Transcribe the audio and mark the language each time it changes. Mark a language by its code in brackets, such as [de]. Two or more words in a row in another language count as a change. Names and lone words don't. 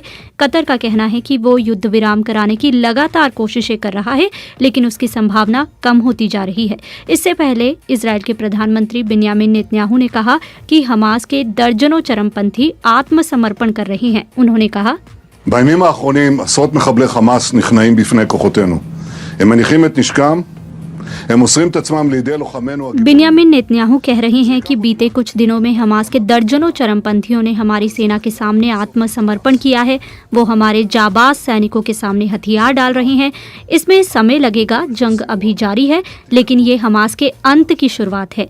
[hi] कतर का कहना है कि वो युद्ध विराम कराने की लगातार कोशिशें कर रहा है, लेकिन उसकी संभावना कम होती जा रही है। इससे पहले इजराइल के प्रधानमंत्री बिन्यामिन नेतन्याहू ने कहा कि हमास के दर्जनों चरमपंथी आत्मसमर्पण कर रहे हैं। उन्होंने कहा, [he] בימים האחרונים עשרות מחבלי חמאס נכנעים בפני כוחותינו. הם מניחים את נשקם, הם מוסרים את עצמם לידי לוחמינו. [hi] बिन्यामिन नेतन्याहू कह रहे हैं कि बीते कुछ दिनों में हमास के दर्जनों चरमपंथियों ने हमारी सेना के सामने आत्मसमर्पण किया है। वो हमारे जाबाज सैनिकों के सामने हथियार डाल रहे हैं। इसमें समय लगेगा, जंग अभी जारी है, लेकिन ये हमास के अंत की शुरुआत है।